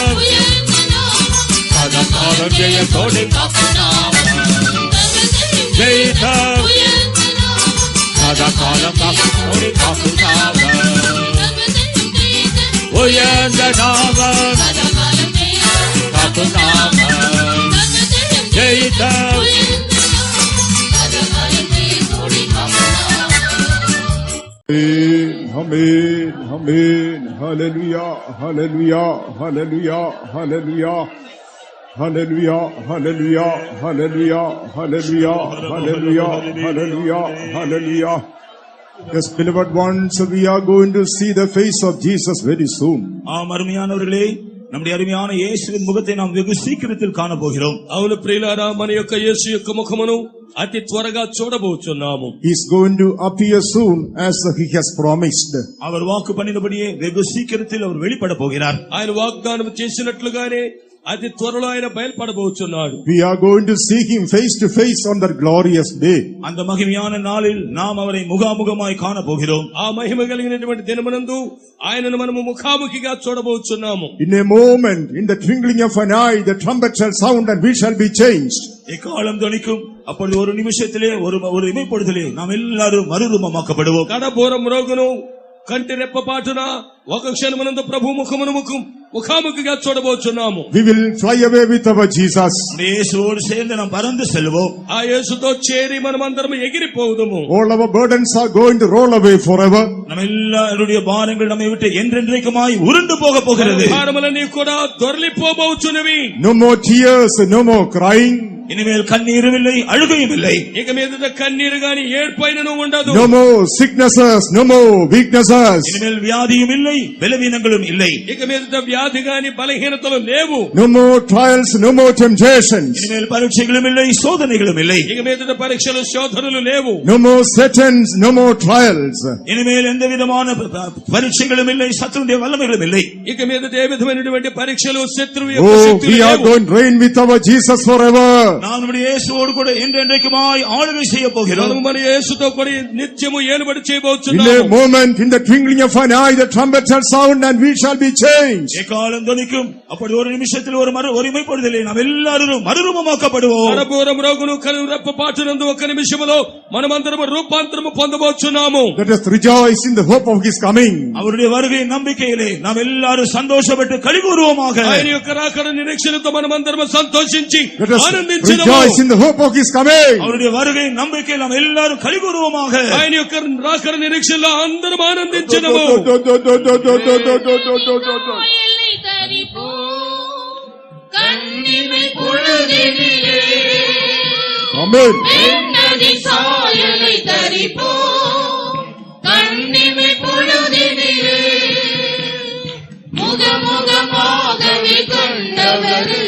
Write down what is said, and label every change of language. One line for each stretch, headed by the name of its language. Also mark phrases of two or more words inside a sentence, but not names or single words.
Tamil: சதாகாலம் ஜெயத்தோடு காக்கும் நாமம் ஜெயித்த சதாகாலம் காக்கும் காக்கும் நாமம் உயர்ந்த நாமம் காக்கும் நாமம் ஜெயித்த
English: Amen, amen, hallelujah, hallelujah, hallelujah, hallelujah, hallelujah, hallelujah, hallelujah, hallelujah, hallelujah, hallelujah, hallelujah. Yes, beloved ones, we are going to see the face of Jesus very soon.
Tamil: ஆம் அருமையானவர்களே, நம்முடைய அருமையான இயேசுவின் முகத்தை நாம் வெகு சீக்கிரத்தில் காண போகிறோம்.
Telugu: అవును ప్రియులారా, మన యొక్క యేసు యొక్క ముఖమును అతి త్వరగా చూడబోచున్నాము.
English: He is going to appear soon as he has promised.
Tamil: அவர் வாக்கு பண்ணினபடியே வெகு சீக்கிரத்தில் அவர் வெளிப்பட போகிறார்.
Telugu: ఆయన వాగ్దానం చేసినట్లుగానే అతి త్వరలో ఆయన బయలుపడబోచున్నాడు.
English: We are going to see him face to face on that glorious day.
Tamil: அந்த மகிமையான நாளில் நாம் அவரை முகாமுகமாய் காண போகிறோம்.
Telugu: ఆ మహిమ కలిగినటువంటి దినమునందు ఆయనను మనము ముఖాముఖిగా చూడబోచున్నాము.
English: In a moment, in the twinkling of an eye, the trumpet shall sound and we shall be changed.
Tamil: எக்காலம் துணிக்கும், அப்பொழுது ஒரு நிமிஷத்திலே ஒரு இமைப்பொழுதிலே நாம் எல்லாரும் மறுரூபமாக்கப்படுவோம்.
Telugu: కడబోరం రోగును కంటి రెప్పపాటున ఒక క్షణమునందు ప్రభు ముఖమును ముఖాముఖిగా చూడబోచున్నాము.
English: We will fly away with our Jesus.
Tamil: இயேசுவோடு சேர்ந்து நாம் பறந்து செல்வோம்.
Telugu: ఆ యేసుతో చేరి మనమందరం ఎగిరిపోవుదుము.
English: All our burdens are going to roll away forever.
Tamil: நம்ம எல்லாருடைய பாரங்கள் நம்மை விட்டு என்றென்றைக்குமாய் உருண்டு போக போகிறது.
Telugu: భారములన్నీ కూడా దొర్లిపోబోచున్నవి.
English: No more tears, no more crying.
Tamil: இனிமேல் கண்ணீரும் இல்லை, அழுகையும் இல்லை.
Telugu: ఇక మీదట కన్నీరు గాని ఏడ్పైనను ఉండదు.
English: No more sicknesses, no more weaknesses.
Tamil: இனிமேல் வியாதியும் இல்லை, பலவீனங்களும் இல்லை.
Telugu: ఇక మీదట వ్యాధి గాని బలహీనతలు లేవు.
English: No more trials, no more temptations.
Tamil: இனிமேல் பரீட்சைகளும் இல்லை, சோதனைகளும் இல்லை.
Telugu: ఇక మీదట పరీక్షలు శోధనలు లేవు.
English: No more Satans, no more trials.
Tamil: இனிமேல் எந்த விதமான பரீட்சைகளும் இல்லை, சத்துருடைய வல்லமைகளும் இல்லை.
Telugu: ఇక మీదట ఏ విధమైనటువంటి పరీక్షలు శత్రువు యొక్క
English: Oh,
Telugu: శక్తులు
English: we are
Telugu: లేవు.
English: going to reign with our Jesus forever.
Tamil: நாம் நம்முடைய இயேசுவோடு கூட என்றென்றைக்குமாய் ஆளுகை செய்ய போகிறோம்.
Telugu: మనము మన యేసుతో కూడా నిత్యము ఏలుబడి
English: In a
Telugu: చేయబోతున్నాము.
English: moment, in the twinkling of an eye, the trumpet shall sound and we shall be changed.
Tamil: எக்காலம் தொனிக்கும். அப்படி ஒரு நிமிஷத்தில் ஒருமைப்படுதலை நாம் எல்லாரும் மறுரூபமாக்கப்படுவோம்.
Telugu: కరపూరం రోగును కనురెప్ప పాటునందు ఒక నిమిషములో మనమందరము రూపాంతరము పొందబోచున్నాము.
English: Let us rejoice in the hope of his coming.
Tamil: அவருடைய வருகை நம்பிக்கையிலே நாம் எல்லாரும் சந்தோஷப்பட்டு களிகூறுவோமாக.
Telugu: ఆయన యొక్క రాకడ నిరీక్షణతో మనమందరము సంతోషించి
English: Let us
Telugu: ఆనందించుదాము.
English: rejoice in the hope of his coming.
Tamil: அவருடைய வருகை நம்பிக்கையில் நாம் எல்லாரும் களிகூறுவோமாக.
Telugu: ఆయన యొక్క రాకడ నిరీక్షణలో అందరం ఆనందించుదాము.
Tamil: சாயலை தரிப்போ கண்ணிமை பொழுதினிலே
English: Amen.
Tamil: என்னதி சாயலை தரிப்போ கண்ணிமை பொழுதினிலே முகமுகமாகவே கண்டவரை